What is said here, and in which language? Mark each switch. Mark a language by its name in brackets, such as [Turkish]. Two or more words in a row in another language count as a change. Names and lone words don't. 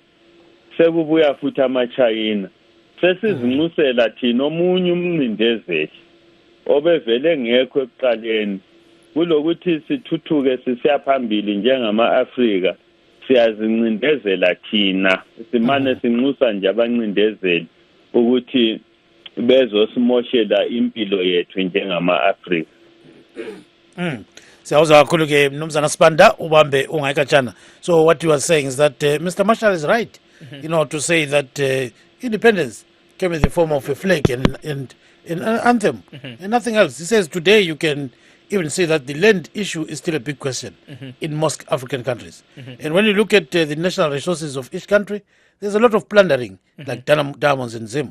[North Ndebele] sekubuya futhi amaChina sesizinxusela thina omunye umncindezeli obevele ngekho ekuqaleni kulokuthi sithuthuke sisiya phambili njengama-Afrika siyazincindezela thina simane sinxusa nje abancindezeli ukuthi bezosimoshela impilo yethu njengama-Afrika. Siyawuzwa kakhulu ke Mnumzana Sibanda ubambe ungayikatshana. [English] So what you are saying is that Mr. Marshall is right, to say that independence came in the form of a flag and an anthem and nothing else. He says today you can even say that the land issue is still a big question in most African countries. And when you look at the national resources of each country, there's a lot of plundering, like diamonds and Zim.